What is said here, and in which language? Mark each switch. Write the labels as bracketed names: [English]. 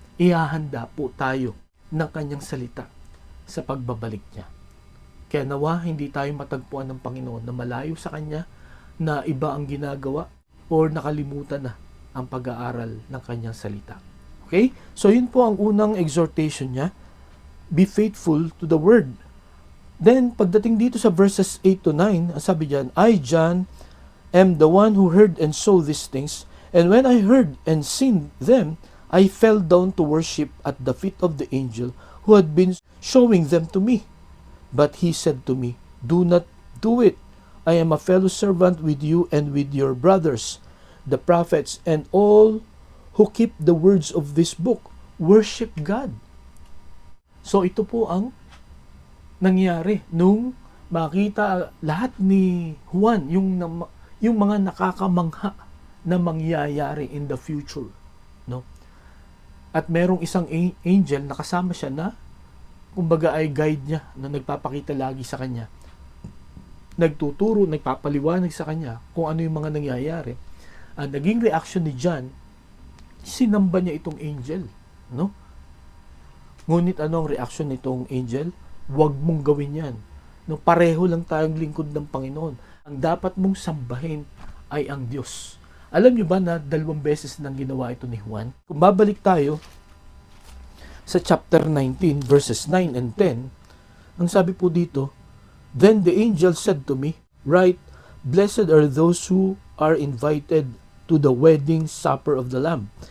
[Filipino] Ihahanda po tayo ng kanyang salita sa pagbabalik niya. Kaya nawa hindi tayo matagpuan ng Panginoon na malayo sa kanya, na iba ang ginagawa or nakalimutan na ang pag-aaral ng kanyang salita. Okay? So yun po ang unang exhortation niya. [English] Be faithful to the word. Then, [Filipino] pagdating dito sa [English] verses 8 to 9, [Filipino] sabi diyan, [English] I, John, am the one who heard and saw these things, and when I heard and seen them, I fell down to worship at the feet of the angel who had been showing them to me. But he said to me, do not do it. I am a fellow servant with you and with your brothers, the prophets, and all who keep the words of this book. Worship God. [Filipino] So ito po ang nangyari nung makita lahat ni Juan, yung mga nakakamangha na mangyayari [English] in the future, [Filipino] no? At merong isang angel na kasama siya na kumbaga ay guide niya, na nagpapakita lagi sa kanya, nagtuturo, nagpapaliwanag sa kanya kung ano yung mga nangyayari. Ang naging reaction ni John, sinamba niya itong angel, no? Ngunit ano ang reaction nitong angel? Huwag mong gawin yan. No, pareho lang tayong lingkod ng Panginoon. Ang dapat mong sambahin ay ang Diyos. Alam niyo ba na 2 beses nang ginawa ito ni Juan? Kung babalik tayo sa chapter 19 verses 9 and 10, ang sabi po dito, [English] then the angel said to me, write, blessed are those who are invited to the wedding supper of the Lamb.